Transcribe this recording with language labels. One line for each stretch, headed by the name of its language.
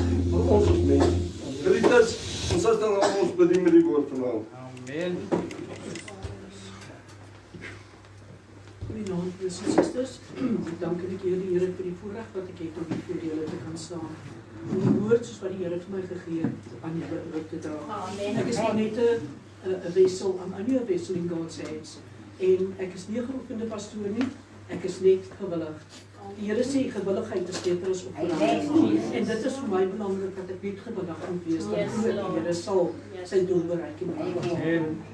Afrikaans: Maar ons is mense. Geliefdes, ons is dan ons bedien met die woord vanaand. Amen. Goeienaand, broers en susters. Ek dank en ek eer die Here vir die voorreg wat ek het om hier voor julle te kan staan. Om die woord soos wat die Here vir my gegee het aan julle oor te dra. Ek is maar net 'n wessel,
English: I'm only a vessel in God's hands.
Afrikaans: En ek is nie 'n geroepene pastoor nie, ek is net gewillig. Die Here sê gewilligheid is beter as opleiding. En dit is vir my belangrik dat ek net gewillig moet wees, dat die Here sal sy doel bereik in my lewe.